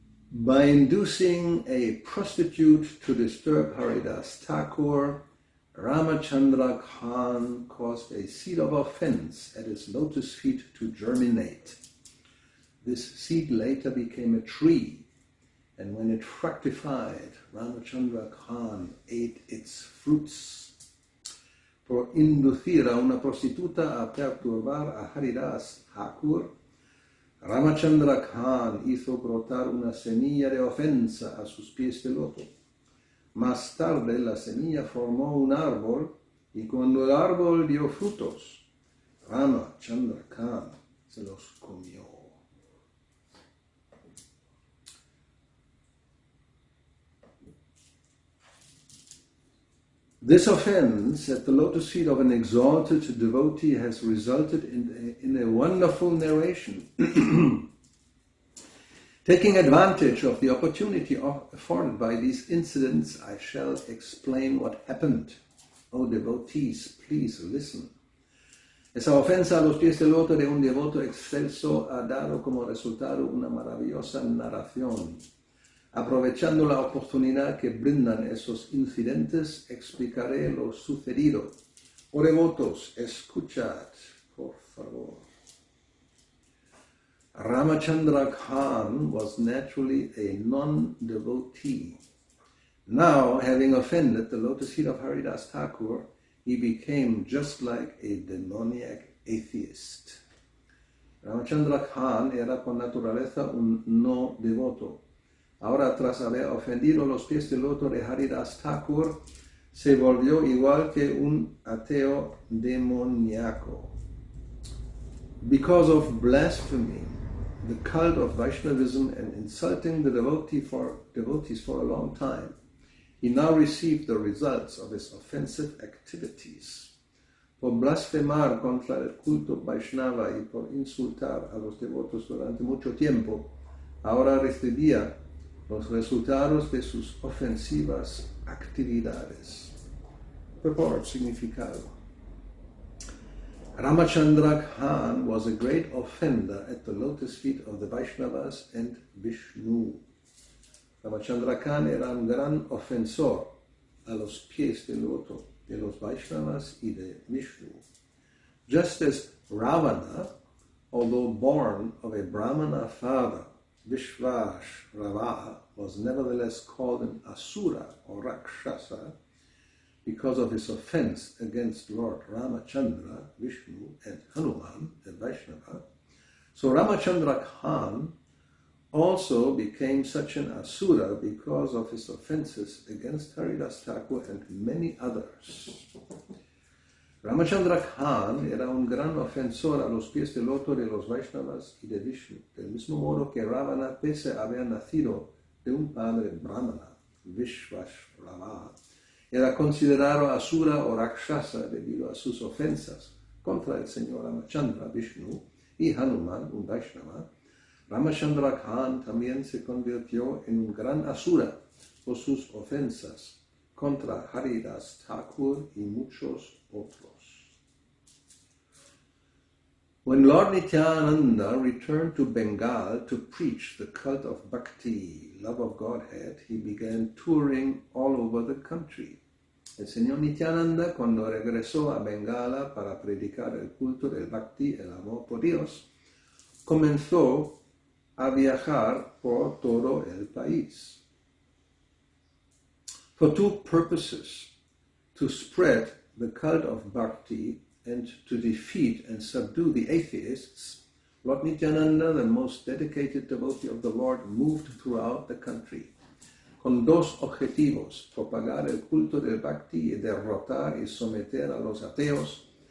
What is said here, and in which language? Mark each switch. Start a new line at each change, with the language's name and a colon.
English: By inducing a prostitute to disturb Haridas Thakur, Ramachandra Khan caused a seed of offense at his lotus feet to germinate. This seed later became a tree, and when it fructified, Ramachandra Khan ate its fruits.
Spanish: Por inducir a una prostituta a perturbar a Haridas Thakur, Ramachandra Khan hizo brotar una semilla de ofensa a sus pies de loto. Más tarde la semilla formó un árbol y cuando el árbol dio frutos, Ramachandra Khan se los comió.
English: This offense at the lotus feet of an exalted devotee has resulted in a wonderful narration. Taking advantage of the opportunity afforded by these incidents, I shall explain what happened. O devotees, please listen.
Spanish: Esa ofensa a los pies del loto de un devoto excelso ha dado como resultado una maravillosa narración. Aprovechando la oportunidad que brindan esos incidentes, explicaré lo sucedido. Oh devotos, escuchad, por favor.
English: Ramachandra Khan was naturally a non-devotee. Now, having offended the lotus feet of Haridas Thakur, he became just like a demoniac atheist.
Spanish: Ramachandra Khan era por naturaleza un no devoto. Ahora, tras haber ofendido los pies del loto de Haridas Thakur, se volvió igual que un ateo demoníaco.
English: Because of blasphemy, the cult of Vaishnavism, and insulting the devotees for a long time, he now received the results of his offensive activities.
Spanish: Por blasfemar contra el culto Vaishnava y por insultar a los devotos durante mucho tiempo, ahora recibía los resultados de sus ofensivas actividades.
English: Purport, significado. Ramachandra Khan was a great offender at the lotus feet of the Vaishnavas and Vishnu.
Spanish: Ramachandra Khan era un gran ofensor a los pies del loto de los Vaishnavas y de Vishnu.
English: Just as Ravana, although born of a Brahmana father, Vishvashrava, was nevertheless called an Asura or Rakshasa because of his offense against Lord Ramachandra, Vishnu, and Hanuman, the Vaishnava. So Ramachandra Khan also became such an Asura because of his offenses against Haridas Thakur and many others.
Spanish: Ramachandra Khan era un gran ofensor a los pies del loto de los Vaishnavas y de Vishnu, del mismo modo que Ravana, pese a haber nacido de un padre brahmana, Vishvashrava, era considerado Asura o Rakshasa debido a sus ofensas contra el señor Ramachandra, Vishnu, y Hanuman, un Vaishnava. Ramachandra Khan también se convirtió en un gran Asura por sus ofensas contra Haridas Thakur y muchos otros.
English: When Lord Nityananda returned to Bengal to preach the cult of Bhakti, love of Godhead, he began touring all over the country.
Spanish: El señor Nityananda, cuando regresó a Bengala para predicar el culto del Bhakti, el amor por Dios, comenzó a viajar por todo el país.
English: For two purposes: to spread the cult of Bhakti and to defeat and subdue the atheists, Lord Nityananda, the most dedicated devotee of the Lord, moved throughout the country
Spanish: con dos objetivos: propagar el culto del Bhakti y derrotar y someter a los ateos.